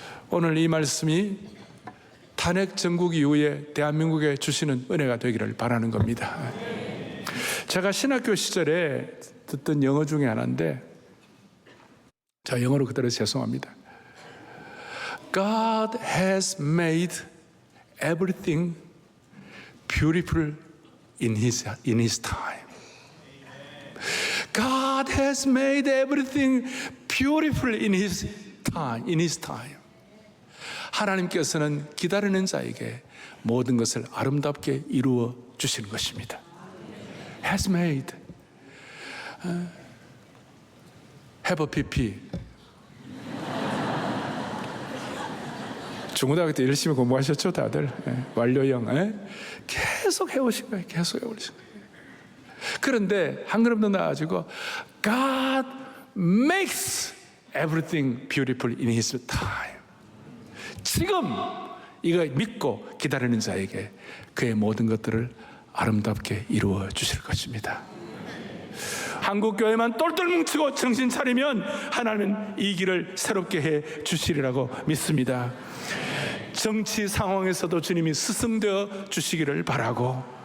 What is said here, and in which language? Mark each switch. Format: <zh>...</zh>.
<ko>오늘 이 말씀이 탄핵 정국 이후에 대한민국에 주시는 은혜가 되기를 바라는 겁니다. 제가 신학교 시절에 듣던 영어 중에 하나인데, 자, 영어로 그대로 죄송합니다.</ko> <en>God has made everything beautiful in his time. God has made everything beautiful in his time.</en> <ko>하나님께서는 기다리는 자에게 모든 것을 아름답게 이루어 주시는 것입니다.</ko> <en>Has made. Have a PP.</en> <ko>중고등학교 때 열심히 공부하셨죠, 다들? 완료형. 계속 해오신 거예요. 계속 해오신 거예요. 그런데 한 걸음 더 나아지고,</ko> <en>God makes everything beautiful in His time.</en> <ko>지금 이거 믿고 기다리는 자에게 그의 모든 것들을 아름답게 이루어 주실 것입니다. 한국교회만 똘똘 뭉치고 정신 차리면 하나님은 이 길을 새롭게 해 주시리라고 믿습니다. 정치 상황에서도 주님이 스승되어 주시기를 바라고,</ko>